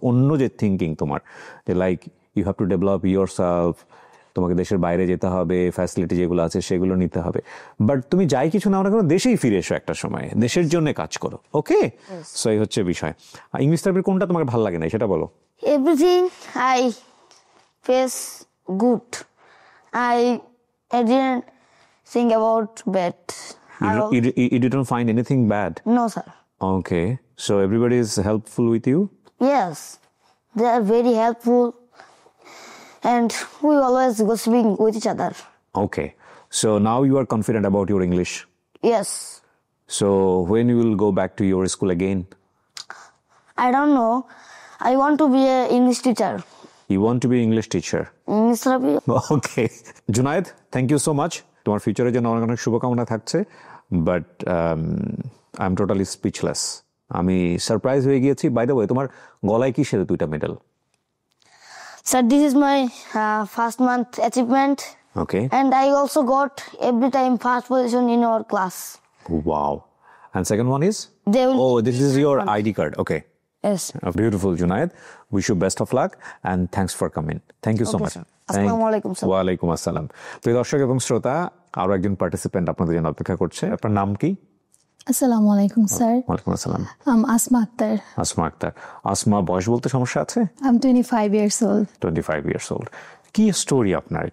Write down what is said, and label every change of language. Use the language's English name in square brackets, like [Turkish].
[Bangla] অন্য যে থিঙ্কিং তোমার, যে [English] like you have to develop yourself, [Bangla] তোমাকে দেশের বাইরে যেতে হবে, ফ্যাসিলিটি যেগুলো আছে সেগুলো নিতে হবে, বাট তুমি যাই কিছু না কেন দেশেই ফিরে এসো একটা সময়, দেশের জন্য কাজ করো। ওকে, সো এই হচ্ছে বিষয়। ইংলিশ থেরাপির কোনটা তোমার ভালো লাগে না সেটা বলো। [English] Everything I face good, I didn't think about bad. You didn't find anything bad? No, sir. Okay, so everybody is helpful with you? Yes, they are very helpful, and we always gossiping with each other. Okay, so now you are confident about your English? Yes. So when you will go back to your school again? I don't know. I want to be an English teacher. You want to be English teacher? English therapy. Okay. Junaid, thank you so much. [Bangla] তোমার ফিউচারের জন্য অনেক অনেক শুভকামনা থাকছে, [English] But I am totally speechless. [Bangla] আমি surprise হয়ে গিয়েছি। [English] by the way, [Bangla] তোমার গলায় কিসের 2টা medal? [English] Sir, this is my first month achievement. Okay. And I also got every time first position in our class. Wow. And second one is? This is your ID card. Okay. Yes. Beautiful, Junaid. Wish you best of luck and thanks for coming. Thank you so much. Assalamu alaikum, sir. Wa alaikum assalam. [Bangla] প্রিয় দর্শক এবং শ্রোতা, আরো একজন participant আপনাদের জন্য অপেক্ষা করছে। আপনার নাম কি? আসসালামু আলাইকুম স্যার। ওয়ালাইকুম আসসালাম। আসমা আক্তার। আসমা আক্তার। আসমা, বয়স বলতে সমস্যা আছে? [English] I'm 25 years old. 25 years old. [Bangla] কি স্টোরি আপনার?